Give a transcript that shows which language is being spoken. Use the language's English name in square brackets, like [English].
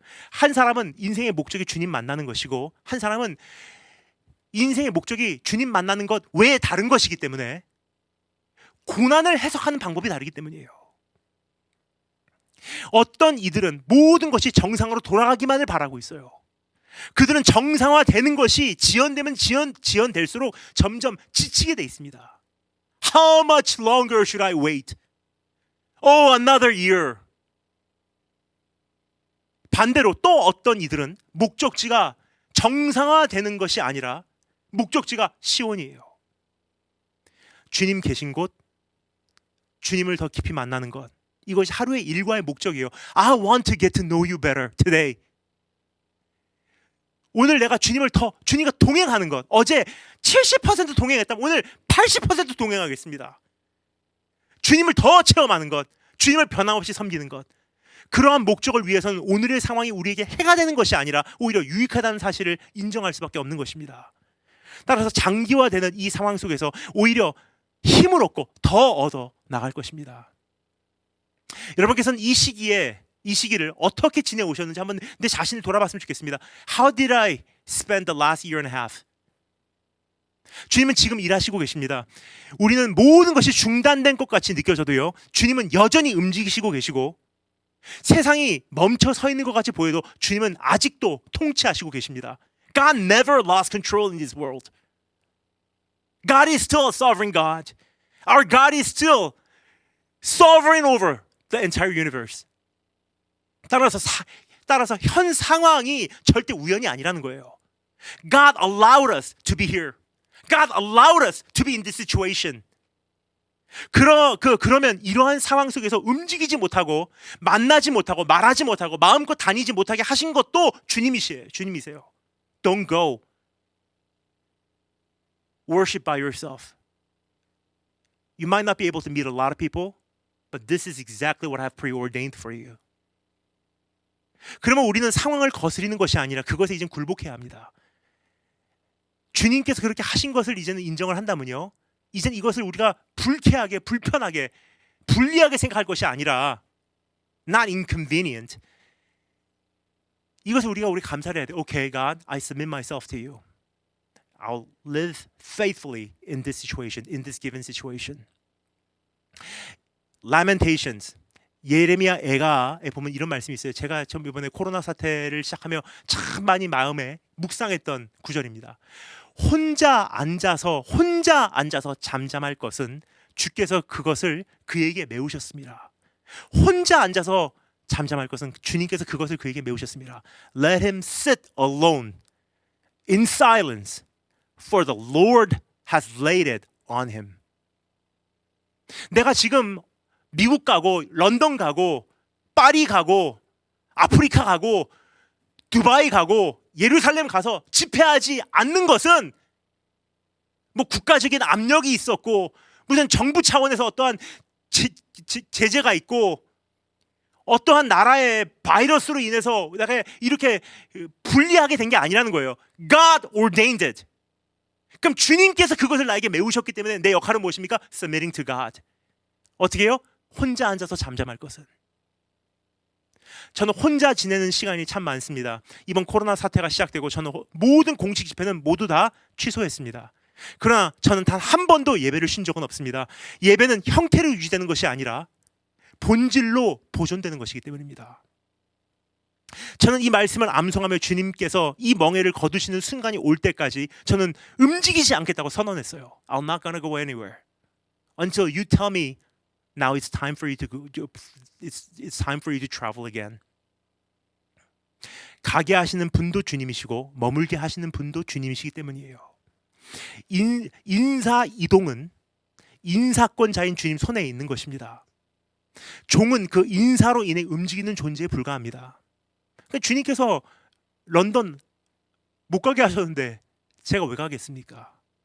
[Korean] 한 사람은 인생의 목적이 주님 만나는 것이고 한 사람은 인생의 목적이 주님 만나는 것 외에 다른 것이기 때문에 고난을 해석하는 방법이 다르기 때문이에요. 어떤 이들은 모든 것이 정상으로 돌아가기만을 바라고 있어요. 그들은 정상화되는 것이 지연되면 지연될수록 점점 지치게 돼 있습니다. [English] How much longer should I wait? Oh, another year. [Korean] 반대로 또 어떤 이들은 목적지가 정상화되는 것이 아니라 목적지가 시온이에요. 주님 계신 곳, 주님을 더 깊이 만나는 것, 이것이 하루의 일과의 목적이에요. [English] I want to get to know you better today. [Korean] 오늘 내가 주님과 동행하는 것. 어제 70% 동행했다면 오늘 80% 동행하겠습니다. 주님을 더 체험하는 것, 주님을 변함없이 섬기는 것. 그러한 목적을 위해서는 오늘의 상황이 우리에게 해가 되는 것이 아니라 오히려 유익하다는 사실을 인정할 수밖에 없는 것입니다. 따라서 장기화되는 이 상황 속에서 오히려 힘을 얻고 더 얻어 나갈 것입니다. 여러분께서는 이 시기를 어떻게 지내오셨는지 한번 내 자신을 돌아봤으면 좋겠습니다. [English] How did I spend the last year and a half? [Korean] 주님은 지금 일하시고 계십니다. 우리는 모든 것이 중단된 것 같이 느껴져도요, 주님은 여전히 움직이시고 계시고 세상이 멈춰 서 있는 것 같이 보여도 주님은 아직도 통치하시고 계십니다. [English] God never lost control in this world. God is still a sovereign God. Our God is still sovereign over the entire universe. [Korean] 따라서 현 상황이 절대 우연이 아니라는 거예요. [English] God allowed us to be here. God allowed us to be in this situation. [Korean] 그러면 이러한 상황 속에서 움직이지 못하고 만나지 못하고 말하지 못하고 마음껏 다니지 못하게 하신 것도 주님이세요. [English] Don't go. Worship by yourself. You might not be able to meet a lot of people, but this is exactly what I have preordained for you. [Korean] 그러면 우리는 상황을 거스리는 것이 아니라 그것에 이제 굴복해야 합니다. 주님께서 그렇게 하신 것을 이제는 인정을 한다면요, 이제는 이것을 우리가 불쾌하게, 불편하게, 불리하게 생각할 것이 아니라 [English] not inconvenient. [Korean] 이것을 우리 감사를 해야 돼. [English] Okay, God, I submit myself to you. I'll live faithfully in this situation, in this given situation. Lamentations. [Korean] 예레미야 애가에 보면 이런 말씀이 있어요. 제가 처음 이번에 코로나 사태를 시작하며 참 많이 마음에 묵상했던 구절입니다. 혼자 앉아서 잠잠할 것은 주께서 그것을 그에게 메우셨습니다. 혼자 앉아서 잠잠할 것은 주님께서 그것을 그에게 메우셨습니다. [English] Let him sit alone in silence, for the Lord has laid it on him. [Korean] 내가 지금 미국 가고 런던 가고 파리 가고 아프리카 가고 두바이 가고 예루살렘 가서 집회하지 않는 것은 뭐 국가적인 압력이 있었고 무슨 정부 차원에서 어떠한 제재가 있고 어떠한 나라의 바이러스로 인해서 내가 이렇게 불리하게 된 게 아니라는 거예요. [English] God ordained it. [Korean] 그럼 주님께서 그것을 나에게 메우셨기 때문에 내 역할은 무엇입니까? [English] Submitting to God. [Korean] 어떻게 해요? 혼자 앉아서 잠잠할 것은. 저는 혼자 지내는 시간이 참 많습니다. 이번 코로나 사태가 시작되고 저는 모든 공식 집회는 모두 다 취소했습니다. 그러나 저는 단 한 번도 예배를 쉰 적은 없습니다. 예배는 형태로 유지되는 것이 아니라 본질로 보존되는 것이기 때문입니다. 저는 이 말씀을 암송하며 주님께서 이 멍에를 거두시는 순간이 올 때까지 저는 움직이지 않겠다고 선언했어요. [English] I'm not gonna go anywhere until you tell me now it's time for you to go. It's time for you to travel again. [Korean] 가게 하시는 분도 주님이시고 머물게 하시는 분도 주님이시기 때문이에요. 인사 이동은 인사권자인 주님 손에 있는 것입니다. 종은 그 인사로 인해 움직이는 존재에 불과합니다. 그러니까 주님께서 런던 못 가게 하셨는데 제가 왜 가겠습니까?